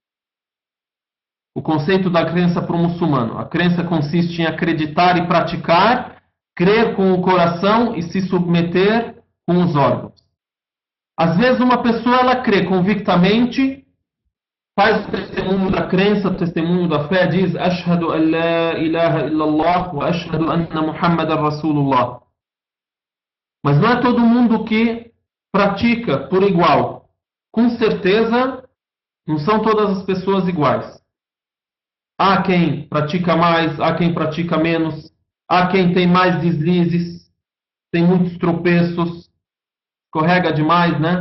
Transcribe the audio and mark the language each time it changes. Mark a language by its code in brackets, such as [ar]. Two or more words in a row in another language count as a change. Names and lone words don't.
[pt] O conceito da crença para o muçulmano. A crença consiste em acreditar e praticar, crer com o coração e se submeter com os órgãos. Às vezes uma pessoa ela crê convictamente, faz o testemunho da crença, o testemunho da fé, diz [ar] أشهد أن لا إله إلا الله وأشهد أن محمدا رسول الله. [pt] Mas não é todo mundo que pratica por igual. Com certeza, não são todas as pessoas iguais. Há quem pratica mais, há quem pratica menos, há quem tem mais deslizes, tem muitos tropeços, escorrega demais, né?